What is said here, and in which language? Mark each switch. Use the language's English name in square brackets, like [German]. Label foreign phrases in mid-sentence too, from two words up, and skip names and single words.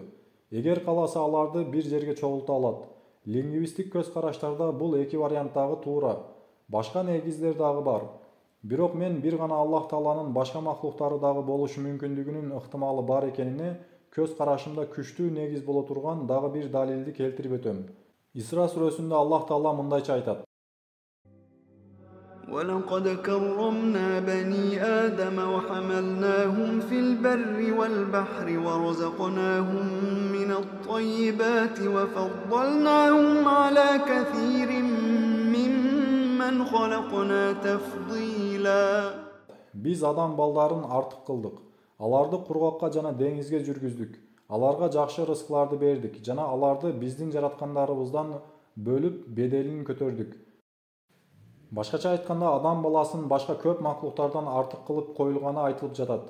[Kyrgyz] Эгер кааласа аларды бир жерге чогулта алат. Лингвистик көз караштарда бул эки вариант дагы туура. Башка негиздер дагы бар. Бирок мен бир гана Аллах Тааланын башка махлуктары дагы болушу мүмкүндүгүнүн ыктымалы бар экенине көз карашымда күчтүү негиз боло турган дагы бир далилди келтирип өтөм. Исра сүрөсүндө Аллах Таала мындайча айтат: [Arabic] وَلَقَدْ كَرَّمْنَا بَنِي آدَمَ وَحَمَلْنَاهُمْ فِي الْبَرِّ وَالْبَحْرِ وَرَزَقْنَاهُم مِّنَ الطَّيِّبَاتِ وَفَضَّلْنَاهُمْ عَلَى كَثِيرٍ مِّمَّنْ خَلَقْنَا تَفْضِيلًا. [Kyrgyz] Биз адам балдарын артык кылдык. Аларды кургакка жана деңизге жүргүздүк. Аларга жакшы рызыкларды бердик жана аларды биздин жараткандарыбыздан бөлүп беделин көтөрдүк. Башкача айтканда, адам баласын башка көп махлуктардан артык кылып коюлганы айтылып жатат.